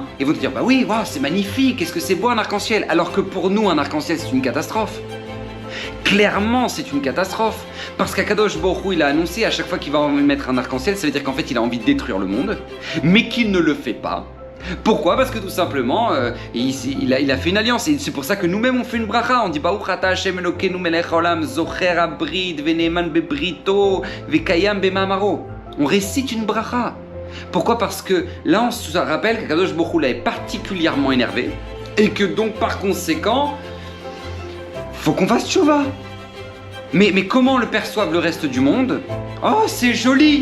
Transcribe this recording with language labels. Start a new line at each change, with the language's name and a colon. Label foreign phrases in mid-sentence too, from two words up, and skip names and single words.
French: Ils vont te dire, bah oui, wow, c'est magnifique, qu'est-ce que c'est beau un arc-en-ciel, alors que pour nous un arc-en-ciel c'est une catastrophe. Clairement, c'est une catastrophe. Parce qu'
Hebrew: הקדוש ברוך הוא,
French: il a annoncé à chaque fois qu'il va mettre un arc-en-ciel, ça veut dire qu'en fait, il a envie de détruire le monde, mais qu'il ne le fait pas. Pourquoi? Parce que tout simplement, il a fait une alliance. Et c'est pour ça que nous-mêmes, on fait une bracha. On dit
Hebrew: ברוך אתה השם אלוקינו מלך העולם, זוכר הברית, ונאמן בבריתו, וקיים במאמרו.
French: On récite une bracha. Pourquoi? Parce que là, on se rappelle qu'
Hebrew: הקדוש ברוך הוא
French: est particulièrement énervé et que donc, par conséquent, faut qu'on fasse tchouva. Mais comment le perçoivent le reste du monde? Oh, c'est joli!